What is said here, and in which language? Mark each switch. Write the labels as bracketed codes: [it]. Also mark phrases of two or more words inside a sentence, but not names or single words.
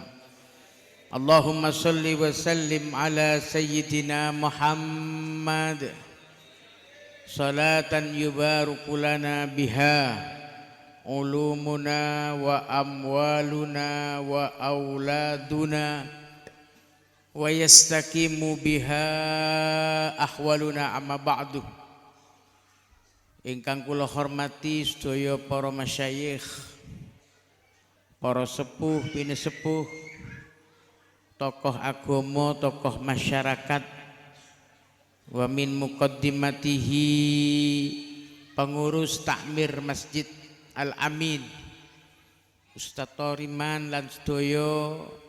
[ar] اللهم صل وسلم على سيدنا محمد صلاة يبارك لنا بها علومنا وأموالنا وأولادنا ويستقيم بها أحوالنا أما بعد. [jv] Ingkang kula hormati sedaya para masyayikh, para sepuh, pinesepuh, tokoh agama, tokoh masyarakat, [ar] ومن مقدماته [jv] pengurus takmir Masjid Al-Amin, Ustaz Toriman lan sedaya